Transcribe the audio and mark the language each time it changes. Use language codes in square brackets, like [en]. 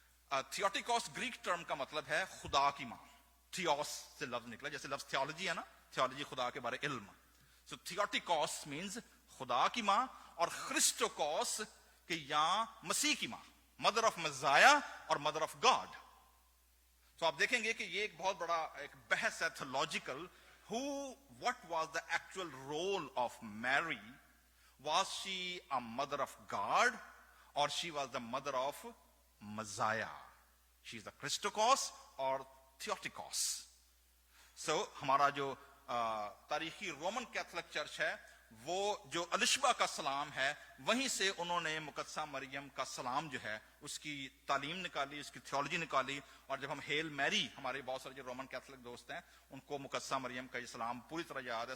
[ur] تھیوٹیکوس Greek term کا مطلب ہے خدا کی ماں. تھیوس سے لفظ نکلا, جیسے لفظ تھیولوجی ہے نا, تھیولوجی خدا کے بارے علم. سو تھیوٹیکوس مینز خدا کی ماں, اور خرسٹوکوس کہ یا مسیح کی ماں, [en] mother of مزایا [ur] اور [en] Mother of God. [ur] تو آپ دیکھیں گے کہ یہ ایک بہت بڑا ایک بحث ہے theological. [en] what was the actual role of Mary? Was she a mother of God or she was the mother of Messiah? She is the Christokos or Theotokos. [ur] So ہمارا جو تاریخی رومن کیتھولک چرچ ہے وہ جو الشبا کا سلام ہے وہیں سے انہوں نے مقدسہ مریم کا سلام جو ہے اس کی تعلیم نکالی, اس کی تھیولوجی نکالی. اور جب ہم ہیل میری, ہمارے بہت سارے جو رومن کیتھولک دوست ہیں ان کو مقدسہ مریم کا یہ سلام پوری طرح یاد ہے.